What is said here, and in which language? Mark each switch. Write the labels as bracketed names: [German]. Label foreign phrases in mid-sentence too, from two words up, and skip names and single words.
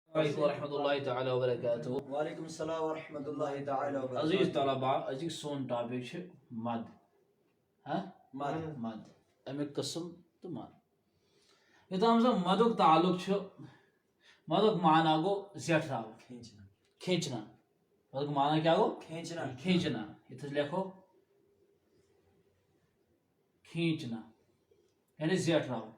[Arabic] علیکم ورحمۃ اللہ تعالی وبرکاتہ. وعلیکم السلام ورحمۃ اللہ تعالی وبرکاتہ. [Kashmiri] عزیز طلباء أزِک سون ٹاپک چھُ مد. مد امیُک قسم تہٕ مد. یوٚتام زن مدُک تعلق چھُ مدُک معنی گوٚو زیٹھراوُن کھینچنا. مدُک معنی کیٛاہ گوٚو کھینچنا. یتھ أسۍ لیکھو کھینچنا یعنی زیٹھراوُن.